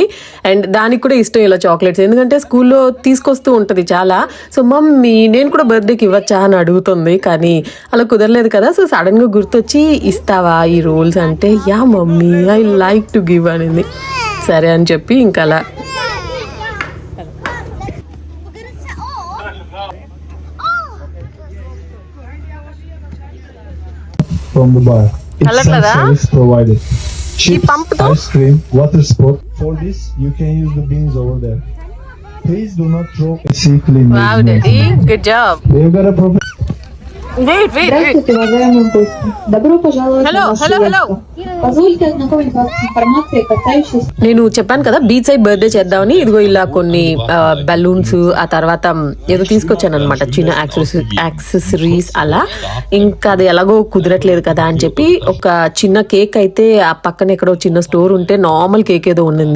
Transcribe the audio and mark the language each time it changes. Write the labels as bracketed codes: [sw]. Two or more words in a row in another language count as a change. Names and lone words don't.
[te] అండ్ దానికి కూడా ఇష్టం ఇలా చాక్లెట్స్, ఎందుకంటే స్కూల్లో తీసుకొస్తూ ఉంటుంది చాలా. [en] so mummy [te] నేను కూడా బర్త్డేకి ఇవ్వచ్చా అని అడుగుతుంది, కానీ అలా కుదరలేదు కదా. [en] so suddenga [te] గుర్తొచ్చి ఇస్తావా ఈ రోల్స్ అంటే, [en] ya mummy I like to give [te] అనేది. సరే అని చెప్పి ఇంకా అలా [en] from the bar. It's self-service provided. Chips, ice cream, water sport. For this, you can use the bins over there. Please do not throw a sickly. Wow, Daddy, good job. They've got a [ru] Здравствуйте, уважаемые гости. Добро пожаловать на нашу яхту. Позвольте ознакомить вас с информацией, касающейся... [te] నేను చెప్పాను కదా [en] beach side birthday [te] చేద్దామని, ఇదిగో ఇలా కొన్ని బలూన్స్, ఆ తర్వాత ఏదో తీసుకొచ్చాను అనమాట, చిన్న యాక్సెసరీస్ అలా. ఇంకా అది ఎలాగో కుదరట్లేదు కదా అని చెప్పి ఒక చిన్న కేక్ అయితే ఆ పక్కన ఎక్కడో చిన్న స్టోర్ ఉంటే [en] normal cake [te] ఏదో ఉండింది.